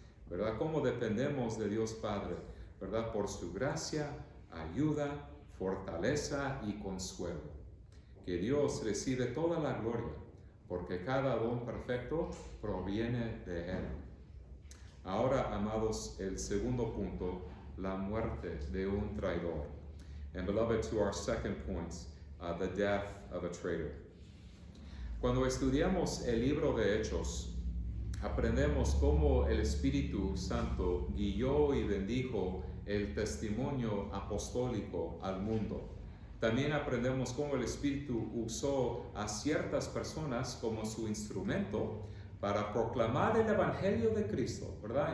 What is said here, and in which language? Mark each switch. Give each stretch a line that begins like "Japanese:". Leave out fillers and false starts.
Spanish: ¿Verdad? ¿Cómo dependemos de Dios Padre? ¿Verdad? Por su gracia, ayuda, fortaleza y consuelo. Que Dios recibe toda la gloria, porque cada don perfecto proviene de Él. Ahora, amados, el segundo punto: la muerte de un traidor.
English: And beloved, to our second point, the death of a traitor.
Spanish: Cuando estudiamos el libro de Hechos, aprendemos cómo el Espíritu Santo guió y bendijo el testimonio apostólico al mundo. También aprendemos cómo el Espíritu usó a ciertas personas como su instrumento para proclamar el Evangelio de Cristo, ¿verdad?